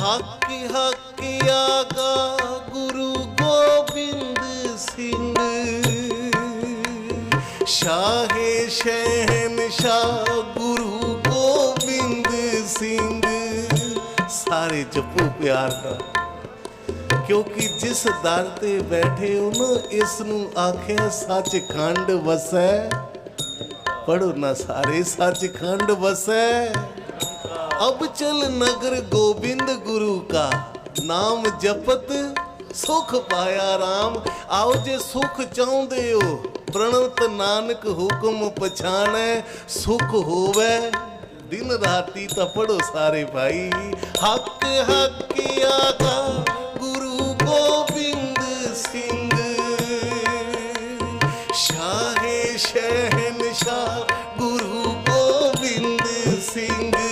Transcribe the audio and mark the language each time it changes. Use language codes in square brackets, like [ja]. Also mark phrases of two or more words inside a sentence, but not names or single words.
[pa] ਹਕ ਹਕ ਆਕਾ ਗੁਰੂ ਗੋਬਿੰਦ ਸਿੰਘ, ਸ਼ਾਹੇ ਸ਼ਹਨਸ਼ਾਹ ਗੁਰੂ ਗੋਬਿੰਦ ਸਿੰਘ। ਸਾਰੇ ਜਪੋ ਪਿਆਰ ਕਾ, ਕਿਉਂਕਿ ਜਿਸ ਦਰ ਤੇ ਬੈਠੇ ਹੋ ਨਾ, ਇਸ ਨੂੰ ਆਖਿਆ ਸਚਖੰਡ ਵਸੈ। ਪੜ੍ਹੋ ਨਾ ਸਾਰੇ, ਸਚਖੰਡ ਵਸੈ। ਅਬ ਚਲ ਨਗਰ ਗੋਬਿੰਦ ਗੁਰੂ ਕਾ, ਨਾਮ ਜਪਤ ਸੁਖ ਪਾਇਆ ਰਾਮ। ਆਓ ਜੇ ਸੁਖ ਚਾਹੁੰਦੇ ਹੋ, ਪ੍ਰਣਤ ਨਾਨਕ ਹੁਕਮ ਪਛਾਣੈ। ਸੁਖ ਹੋਵੇ ਦਿਨ ਰਾਤੀ ਤਾਂ ਪੜ੍ਹੋ ਸਾਰੇ ਭਾਈ। ਹਕ ਹਕ ਆਕਾ ਗੁਰੂ ਗੋਬਿੰਦ ਸਿੰਘ, ਸ਼ਾਹੇ ਸ਼ਹਨਸ਼ਾਹ ਗੁਰੂ ਗੋਬਿੰਦ ਸਿੰਘ।